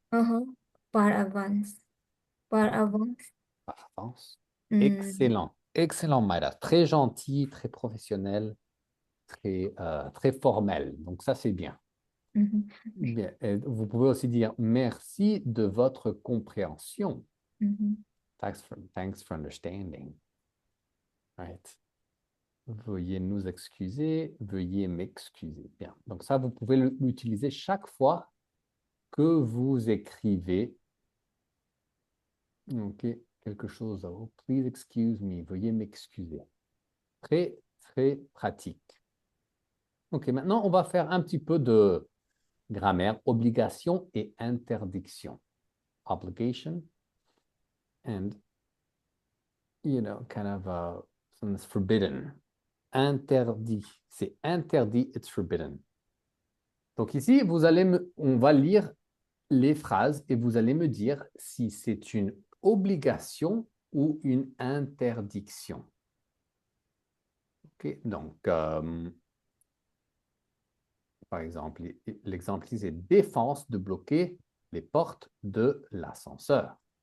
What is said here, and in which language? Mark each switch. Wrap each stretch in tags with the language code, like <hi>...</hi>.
<fr>uh-huh, par avance, par avance. par avance. Hum, Excellent, excellent, Mayra. Très gentil, très professionnel, très formel. Donc ça, c'est bien. mhm, Bien. Et vous pouvez aussi dire merci de votre compréhension. mhm,</fr> <en>Thanks for understanding. Right.</en> <fr>Veuillez nous excuser, veuillez m'excuser. Bien. Donc ça, vous pouvez l'utiliser chaque fois que vous écrivez ok, quelque chose.</fr> <en>Oh, please excuse me,</en> <fr>veuillez m'excuser. Très, très pratique. Ok, maintenant, on va faire un petit peu de grammaire, obligation et interdiction.</fr> <en>Obligation and, kind of something's forbidden.</en> <fr>Interdit, c'est interdit,</fr> <en>it's forbidden.</en> <fr>Donc ici, on va lire les phrases et vous allez me dire si c'est une obligation ou une interdiction. Ok, donc, par exemple, l'exemple ici, c'est défense de bloquer les portes de l'ascenseur.</fr>